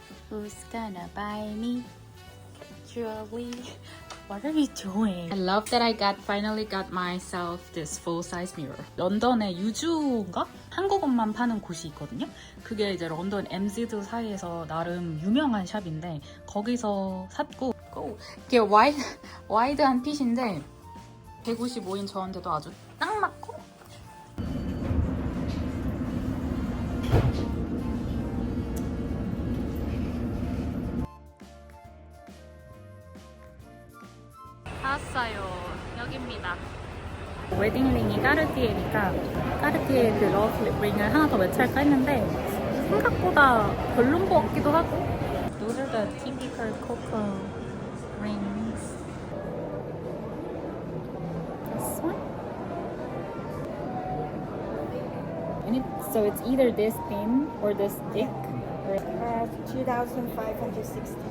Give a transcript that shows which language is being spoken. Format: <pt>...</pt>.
<en>Who's gonna buy me jewelry? What are you doing? I love that I finally got myself this full-size mirror.</en> <ko>런던에 유주인가? 한국어만 파는 곳이 있거든요. 그게 이제 런던 MZ들 사이에서 나름 유명한 샵인데 거기서 샀고 이게 와이드한 핏인데 155인 저한테도 아주 딱 맞고 왔어요. 여기입니다. 웨딩링이 까르띠에니까 까르띠에 그 러브 링을 하나 더 매치할까 했는데 생각보다 별론 것 같기도 하고.</ko> <en>Those are the typical cocoa rings. This one? So it's either this thin or this thick. Or... 2,560.</en>